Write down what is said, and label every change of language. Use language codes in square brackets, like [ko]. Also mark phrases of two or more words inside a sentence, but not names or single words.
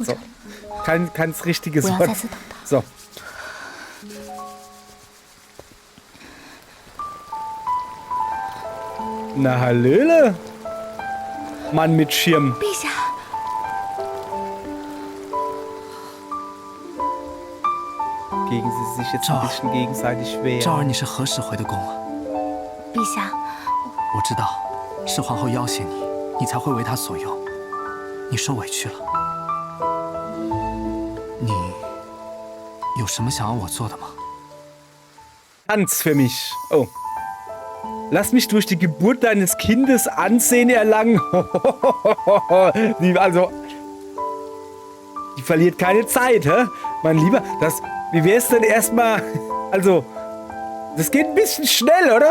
[de] So. Kein richtiges Wort. So. Na, Hallöle. Mann mit Schirm. [zh] 陛下。 [de] Gegen sie sich jetzt ein bisschen gegenseitig wehren. [zh] 昭儿，你是何时回的宫啊？陛下，我知道，是皇后要挟你，你才会为她所用。你受委屈了。你有什么想要我做的吗？ [de] Tanz für mich. Oh. Lass mich durch die Geburt deines Kindes Ansehen erlangen. Die verliert keine Zeit, hä? Mein Lieber, wie wär's denn erstmal... Also, das geht ein bisschen schnell, oder?